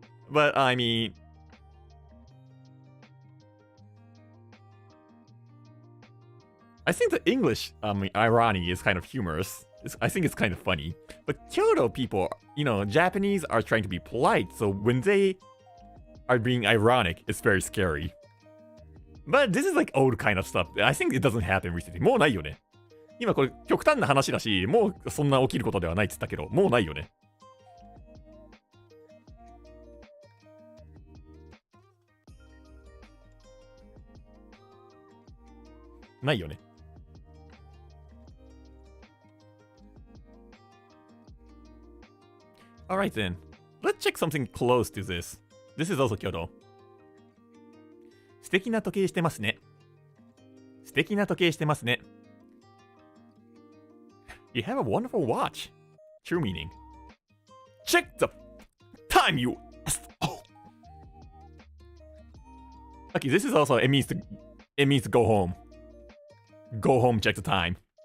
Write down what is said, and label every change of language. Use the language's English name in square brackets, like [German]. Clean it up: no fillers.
[English] But I mean, I think the English irony is kind of humorous. I think it's kind of funny. But Kyoto people, Japanese are trying to be polite, so when they are being ironic, it's very scary. But this is like old kind of stuff. I think it doesn't happen recently. [Japanese] もうないよね。今これ極端な話だし、もうそんな起きることではないって言ったけど、もうないよね。ないよね。 [English] Alright then. Let's check something close to this. This is also Kyoto. [Japanese] 素敵な時計してますね。素敵な時計してますね。 [English] You have a wonderful watch. True meaning. Check the time, you asshole. Okay, this is also, it means to go home. Go home, check the time.